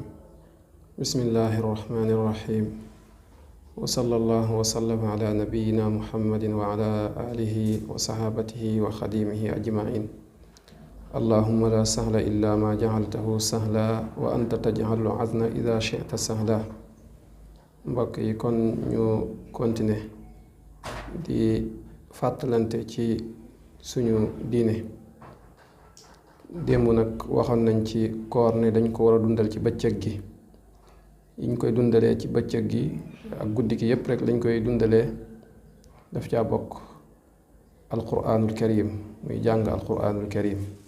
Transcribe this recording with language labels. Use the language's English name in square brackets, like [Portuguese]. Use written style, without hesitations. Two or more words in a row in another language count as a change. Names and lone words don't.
[Arabic] بسم الله الرحمن الرحيم. وصلى الله وسلم على نبينا محمد وعلى آله وصحابته وخديمه أجمعين. اللهم لا سهل إلا ما جعلته سهلا وأنت تجعل الحزن إذا شئت سهلا. [Wolof] mbokk yi kon ñu continuer di fàttalante ci suñu diine. démb nag waxoon nañ ci koor ne dañ ko war a dundal ci bëccëg gi. yiñ koy dundalee ci bëccëg gi ak guddi gi yépp rek lañ koy dundalee daf caa bokk [Arabic] القرآن الكريم, [Wolof] muy jàng [Arabic] القرآن الكريم.